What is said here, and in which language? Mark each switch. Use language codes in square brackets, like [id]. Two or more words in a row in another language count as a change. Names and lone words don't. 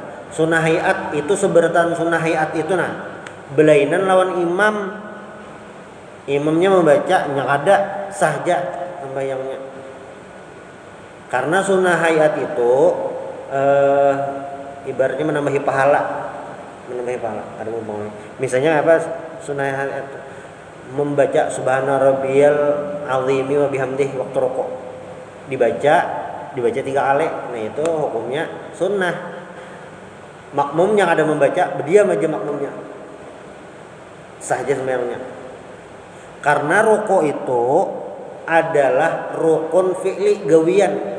[bjn] Sunnah hayat itu seberatan sunnah hayat itu nah belainan lawan imam, imamnya membaca yang ada sahja sembahyangnya. [id] Karena sunnah hayat itu ibaratnya menambahi pahala. Ada ngomong. Misalnya apa sunnah hayat? Membaca [ar] سبحان ربي العظيم وبحمده [id] waktu rukuk. Dibaca 3 kali. Nah, itu hukumnya sunnah. Makmum yang ada membaca berdiam aja makmumnya. Sahja sembahyangnya. [bjn] Karena rukuk itu adalah rukun fi'li gawian.